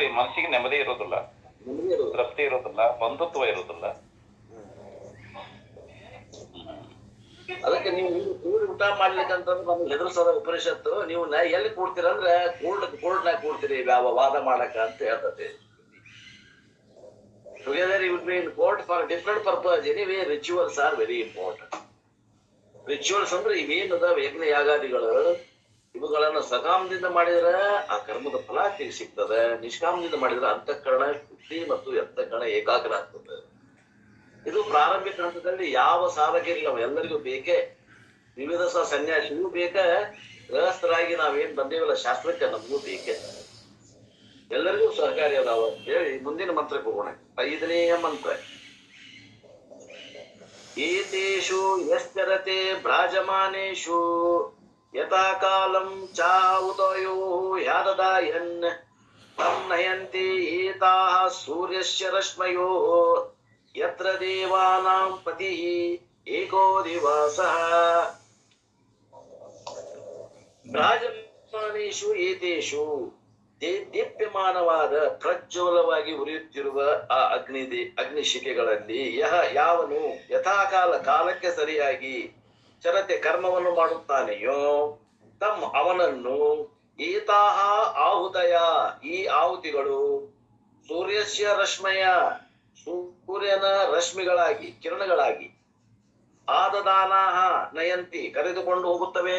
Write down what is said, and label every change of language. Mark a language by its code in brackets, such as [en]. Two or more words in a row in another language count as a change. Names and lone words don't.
[kn] ಮನಸ್ಸಿಗೆ ನೆಮ್ಮದಿ ಇರೋದಿಲ್ಲ, ತೃಪ್ತಿ ಇರೋದಿಲ್ಲ, ಬಂಧುತ್ವ ಇರೋದಿಲ್ಲ. ಅದಕ್ಕೆ ನೀವು ಕೂಡಿ ಊಟ ಮಾಡ್ಲಿಕ್ಕಂತಂದ್ರೆ ನಮ್ಗೆ ಹೆದರ್ಸೋದ ಉಪನಿಷತ್ತು. ನೀವು ಎಲ್ಲಿ ಕೂಡ್ತೀರಂದ್ರೆ ಕೋರ್ಟ್ನಾಗ ಕೂಡ್ತೀರಿ ವಾದ ಮಾಡಕ ಅಂತ ಹೇಳ್ತದೆ. [en] Together you will be in court for different purpose. Anyway, rituals are very important. [kn] Rituals ಅಂದ್ರೆ ಇವೇನದ ಯಜ್ಞ ಯಾಗಾದಿಗಳು, ಇವುಗಳನ್ನ ಸಕಾಮದಿಂದ ಮಾಡಿದ್ರೆ ಆ ಕರ್ಮದ ಫಲ ಸಿಗ್ತದೆ. ನಿಷ್ಕಾಮದಿಂದ ಮಾಡಿದ್ರೆ ಅಂತಃಕರಣ ಶುದ್ಧಿ ಮತ್ತು ಅಂತಃಕರಣ ಏಕಾಗ್ರ ಆಗ್ತದೆ. ಇದು ಪ್ರಾರಂಭಿಕ ಹಂತದಲ್ಲಿ ಯಾವ ಸಾಧಕ ಇಲ್ಲ, ಎಲ್ಲರಿಗೂ ಬೇಕೇ. ವಿವಿಧ ಸನ್ಯಾಸಿಗೂ ಬೇಕ, ಗೃಹಸ್ಥರಾಗಿ ನಾವೇನ್ ಬಂದೇವಲ್ಲ ಶಾಸ್ತ್ರಕ್ಕೆ ನಮಗೂ ಬೇಕೇ. ಎಲ್ಲರಿಗೂ ಸಹಕಾರಿ ಅದಾವ ಅಂತ ಹೇಳಿ ಮುಂದಿನ ಮಂತ್ರಕ್ಕೆ ಹೋಗೋಣ. [sa] 5ನೇ ಮಂತ್ರ. ಏತೇಷು ಯಶ್ಚರತೆ ಭ್ರಾಜಮಾನೇಷು ಯಥಾ ಕಾಲಂ ಚಾವುತಯೋ ಯಾದದಾಯನ್ ತಂ ನಯಂತಿ ಏತಾಃ ಸೂರ್ಯಸ್ಯ ರಶ್ಮಯೋ ಯತ್ರ ದೇವಾನಾಂ ಪತಿಃ ಏಕೋ ದಿವಸಃ. ಭ್ರಾಜಮಾನೇಷು ಏತೇಷು, [kn] ದೀಪ್ಯಮಾನವಾದ ಪ್ರಜ್ವಲವಾಗಿ ಉರಿಯುತ್ತಿರುವ ಆ ಅಗ್ನಿಶಿಖೆಗಳಲ್ಲಿ ಯಾವನು ಯಥಾಕಾಲ ಕಾಲಕ್ಕೆ ಸರಿಯಾಗಿ ಚರತೆ ಕರ್ಮವನ್ನು ಮಾಡುತ್ತಾನೆಯೋ ತಮ್ಮ ಅವನನ್ನು [sa] ಏತಾಹ ಆಹುತಯ, [kn] ಈ ಆಹುತಿಗಳು [sa] ಸೂರ್ಯಸ್ಯ ರಶ್ಮಯ, [kn] ಸೂರ್ಯನ ರಶ್ಮಿಗಳಾಗಿ ಕಿರಣಗಳಾಗಿ [sa] ಆದದಾನಾಹ ನಯಂತಿ [kn] ಕರೆದುಕೊಂಡು ಹೋಗುತ್ತವೆ.